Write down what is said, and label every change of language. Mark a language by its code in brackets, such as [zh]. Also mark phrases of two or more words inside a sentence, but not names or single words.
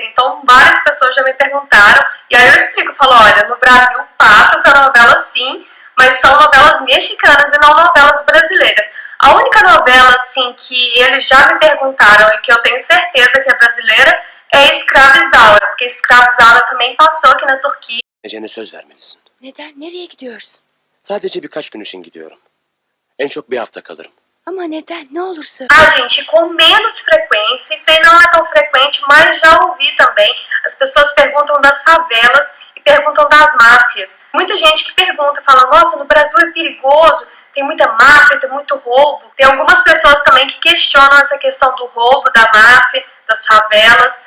[pt] Então várias pessoas já me perguntaram, e aí eu explico, falo, olha, no Brasil passa essa novela sim, mas são novelas mexicanas e não novelas brasileiras. A única novela assim que eles já me perguntaram e que eu tenho certeza que é brasileira é Escrava Isaura, porque Escrava Isaura também passou aqui na Turquia. [tr] Ece'ne söz vermelisin. Neden? Nereye gidiyorsun? Sadece birkaç gün için gidiyorum. En çok bir hafta kalırım. Ama neden? Ne olursa. [pt] Ah, gente, com menos frequência, isso aí não é tão frequente, mas já ouvi também. As pessoas perguntam das favelas e perguntam das máfias. Muita gente que pergunta, fala, nossa, no Brasil é perigoso, tem muita máfia, tem muito roubo. Tem algumas pessoas também que questionam essa questão do roubo, da máfia, das favelas.